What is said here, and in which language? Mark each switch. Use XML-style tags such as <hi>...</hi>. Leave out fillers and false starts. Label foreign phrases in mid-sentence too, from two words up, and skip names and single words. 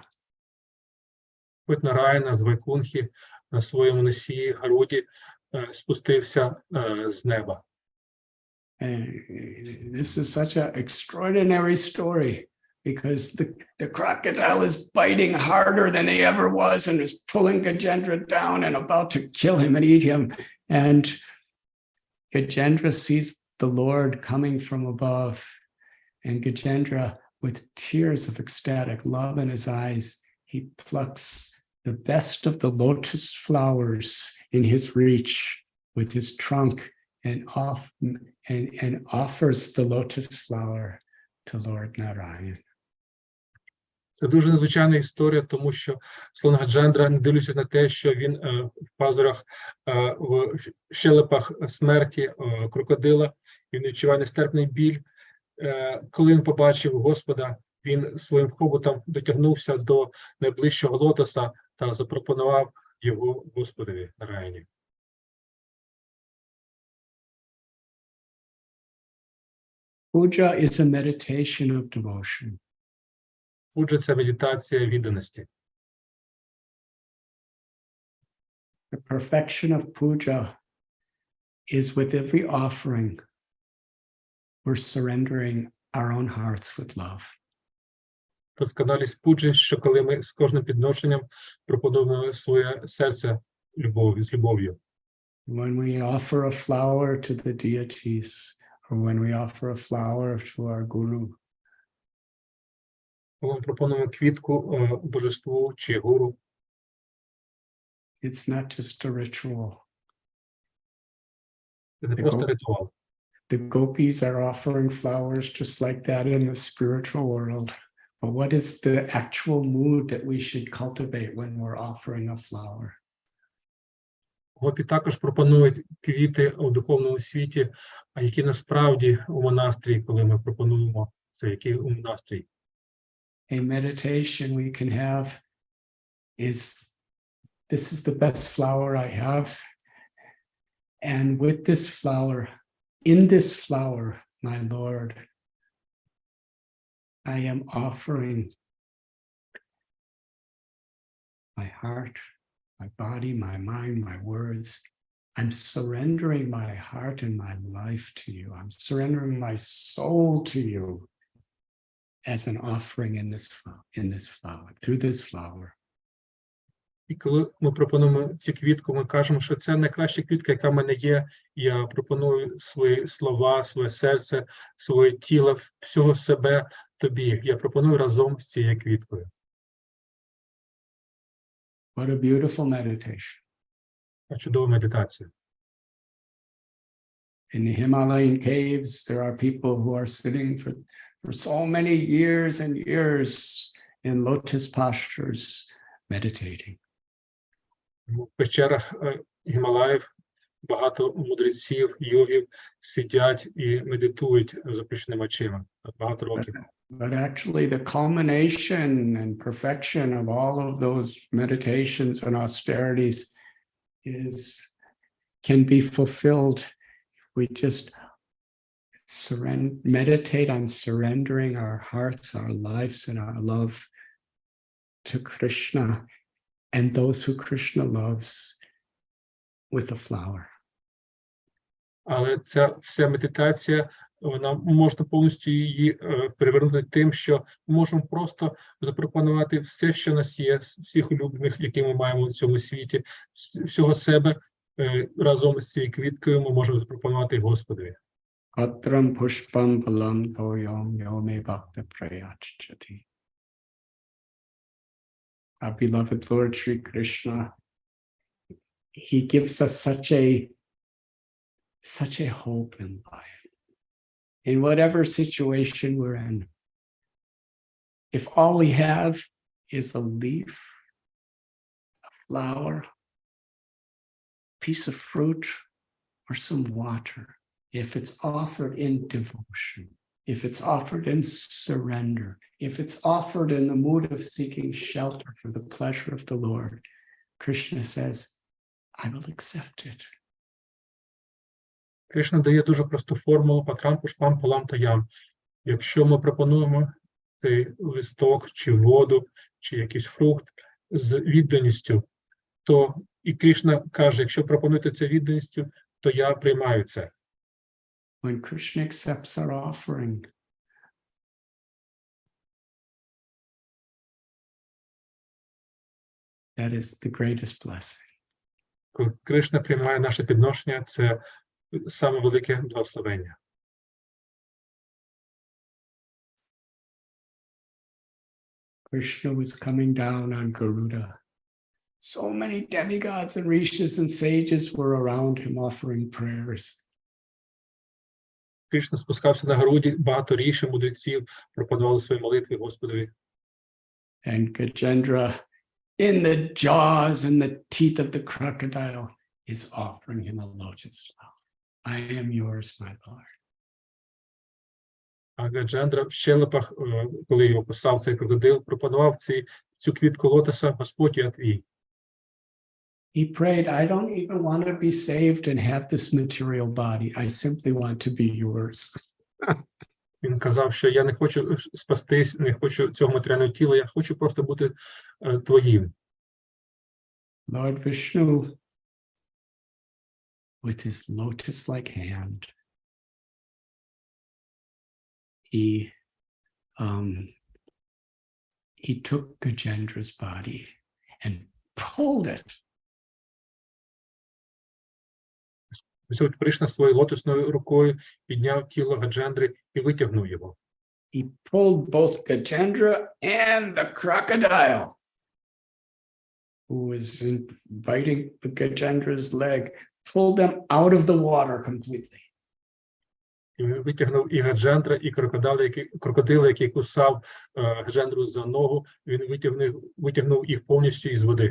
<uk>Господь Нараяна з Вайкунхи на своєму носії Гаруді спустився з неба.</uk> <en>This is such an extraordinary story because the crocodile is biting harder than he ever was and is pulling Gajendra down and about to kill him and eat him. And Gajendra sees the Lord coming from above, and Gajendra, with tears of ecstatic love in his eyes, he plucks the best of the lotus flowers in his reach with his trunk and offers the lotus flower to Lord Narayan.</en> <uk>Це дуже незвичайна історія, тому що слон Гаджендра, не дивлячись на те, що він в пазурах, в щелепах смерті крокодила, він відчуває нестерпний біль. Коли він побачив Господа, він своїм хоботом дотягнувся до найближчого лотоса та запропонував його Господові Нараяні.</uk> <en>Puja is a meditation of devotion.</en> <uk>Пуджа – це медитація відданості.</uk> <en>The perfection of puja is with every offering, we're surrendering our own hearts with love.</en> <uk>Досконалість пуджі, що коли ми з кожним підношенням пропонуємо своє серце з любов'ю.</uk> <en>When we offer a flower to the deities, or when we offer a flower to our guru,</en> <uk>Коли ми пропонуємо квітку божеству чи гуру,</uk> <en>it's not just a ritual.</en> <uk>це не просто ритуал.</uk> <en>The gopis are offering flowers just like that in the spiritual world. But what is the actual mood that we should cultivate when we're offering a flower?</en> <uk>Гопі також пропонують квіти у духовному світі, а які насправді у монастрі, коли ми пропонуємо це, який у монастрі.</uk> <en>A meditation we can have is, this is the best flower I have. And with this flower, in this flower, my Lord, I am offering my heart, my body, my mind, my words. I'm surrendering my heart and my life to you. I'm surrendering my soul to you as an offering in this flower, through this flower.</en> <uk>І коли ми пропонуємо цю квітку, ми кажемо, що це найкраща квітка, яка в мене є. Я пропоную свої слова, своє серце, своє тіло, всього себе тобі. Я пропоную разом з цією квіткою.</uk> <en>What a beautiful meditation.</en> <uk>Чудова медитація.</uk> <en>In the Himalayan caves, there are people who are sitting for so many years and years in lotus postures, meditating.</en> <uk>В печерах Гімалаїв багато мудреців, йогів сидять і медитують з заплющеними очима багато років.</uk> <en>But actually the culmination and perfection of all of those meditations and austerities can be fulfilled if we just meditate on surrendering our hearts, our lives, and our love to Krishna and those who Krishna loves with a flower.</en> <uk>Але ця вся медитація, вона можна повністю її перевернути тим, що ми можемо просто запропонувати все, що в нас є, всіх улюблених, які ми маємо у цьому світі, всього себе разом з цією квіткою ми можемо запропонувати Господові.</uk> <sa>पत्रं पुष्पं फलं तोयं यो मे भक्त्या प्रयच्छति.</sa> <en>Our beloved Lord Sri Krishna, he gives us such a hope in life. In whatever situation we're in, if all we have is a leaf, a flower, piece of fruit, or some water, if it's offered in devotion, if it's offered in surrender, if it's offered in the mood of seeking shelter for the pleasure of the Lord, Krishna says, I will accept it.</en> <uk>Кришна дає дуже просту формулу</uk> <sa>पत्रं पुष्पं फलं तोयं.</sa> <uk>Якщо ми пропонуємо цей листок, чи воду, чи якийсь фрукт з відданістю, то і Кришна каже, якщо пропонуєте це відданістю, то я приймаю це.</uk> <en>When Krishna accepts our offering, that is the greatest blessing.</en> <uk>Коли Кришна приймає наше підношення, це саме велике благословення.</uk> <en>Krishna was coming down on Garuda. So many demigods and rishis and sages were around him offering prayers.</en> <uk>Кришна спускався на Гаруді, багато ріші, мудреців пропонували свої молитви Господові.</uk> <en>And Gajendra, in the jaws and the teeth of the crocodile, is offering him a lotus flower. I am yours, my Lord.</en> <uk>А Гаджендра в щелепах, коли його кусав цей крокодил, пропонував цю квітку лотоса, Господь, я твій.</uk> <en>He prayed, I don't even want to be saved and have this material body. I simply want to be yours.</en> <uk>Він казав, що я не хочу спастись, не хочу цього матеріального тіла, я хочу просто бути твоїм.</uk> <en>Lord Vishnu, with his lotus-like hand, he took Gajendra's body and pulled it.</en> <uk>Господь Кришна своєю лотосною рукою підняв тіло Гаджендри і витягнув його. He pulled both Gajendra and the crocodile, who was biting Gajendra's leg, pulled them out of the water completely. І він витягнув і Гаджендра, і крокодила, який кусав Гаджендру за ногу, він витягнув їх повністю із води.</uk>